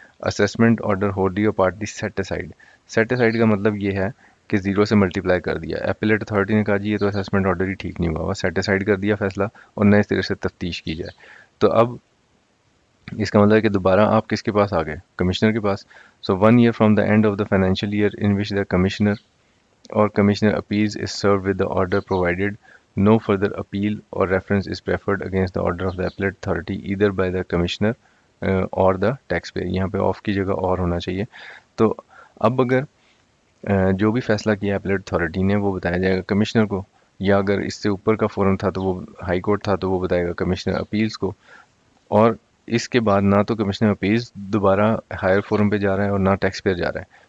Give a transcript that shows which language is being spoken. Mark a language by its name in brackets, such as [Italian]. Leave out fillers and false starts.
[English] Assessment order wholly اور partly set aside. [Urdu] Set aside کا مطلب یہ ہے کہ 0 سے ملٹیپلائی کر دیا. ایپلیٹ اتھارٹی نے کہا جی یہ تو اسیسمنٹ آرڈر ہی ٹھیک نہیں ہوا، سیٹ اسائڈ کر دیا فیصلہ اور نئے سرے سے تفتیش کی جائے. تو اب اس کا مطلب ہے کہ دوبارہ آپ کس کے پاس آ گئے؟ کمشنر کے پاس. [English] So 1 year from the end of the financial year in which the commissioner or commissioner appeals is served with the order provided no further appeal or reference is preferred against the order of the appellate authority either by the commissioner or the taxpayer. [Urdu] یہاں پہ of کی جگہ اور ہونا چاہیے. تو اب اگر جو بھی فیصلہ کیا appellate authority نے وہ بتایا جائے گا کمشنر کو، یا اگر اس سے اوپر کا فورم تھا تو وہ ہائی کورٹ تھا تو وہ بتائے گا کمشنر اپیلز کو. اور اس کے بعد نہ تو کمشنر اپیلز دوبارہ ہائر فورم پہ جا رہا ہے اور نہ ٹیکس پیئر جا رہا ہے.